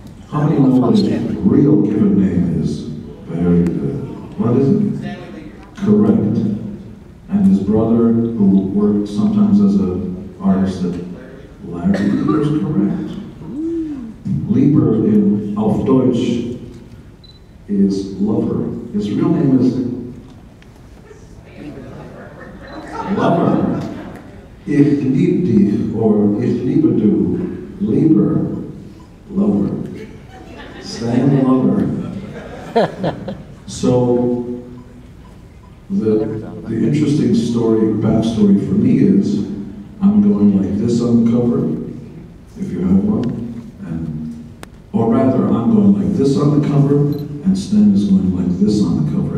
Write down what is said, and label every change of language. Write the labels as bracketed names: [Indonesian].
[English] How many know what his real given name is? Very good. What is it? Correct. And his brother, who worked sometimes as an artist at Larry, is correct. Lieber in [German] auf Deutsch [English] is lover. His real name is lover. [German] Ich lieb dich, or ich liebe du, Lieber, lover. [English] Stan lover. So the interesting story, backstory for me is I'm going like this on the cover, if you have one. Or rather, I'm going like this on the cover, and Stan is going like this on the cover.